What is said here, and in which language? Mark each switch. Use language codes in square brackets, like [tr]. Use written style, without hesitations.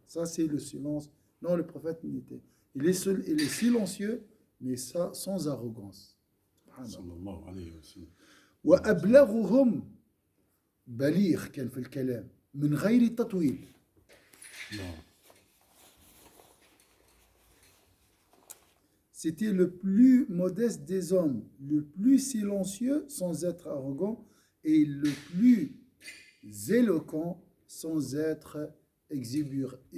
[fr] Ça c'est le silence. Non, le prophète il est silencieux mais ça sans arrogance. [ar] sallallahu alayhi wa sallam. وأبلغهم بليغ كان في الكلام من غير تطويل. [fr] C'était le plus modeste des hommes, le plus silencieux sans être arrogant et le plus éloquent sans être exubérant.